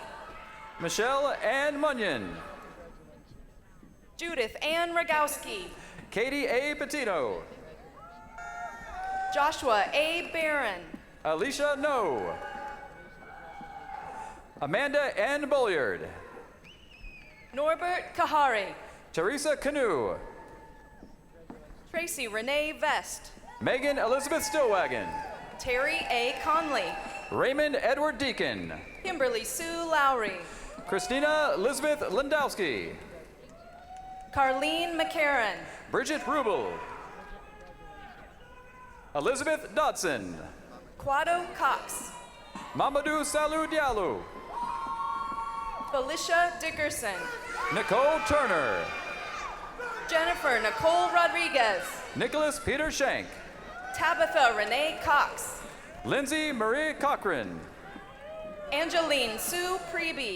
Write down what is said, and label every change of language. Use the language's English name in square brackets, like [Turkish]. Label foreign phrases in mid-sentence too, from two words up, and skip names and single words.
[English] Michelle Ann Munyon. Judith Ann Rogowski. Katie A. Patino. Joshua A. Barron. Alicia No. Amanda N. Bulliard. Norbert Kahari. Teresa Canoe. Tracy Renee Vest. Megan Elizabeth Stillwagon. Terry A. Conley. Raymond Edward Deacon. Kimberly Sue Lowry. Christina Elizabeth Lindowski. Carlene McCarran. Bridget Rubel. Elizabeth Dodson. Quado Cox. Mamadou Salou Diallo. Felicia Dickerson. Nicole Turner. Jennifer Nicole Rodriguez. Nicholas Peter Shank. Tabitha Renee Cox. Lindsay Marie Cochran. Angeline Sue Preby.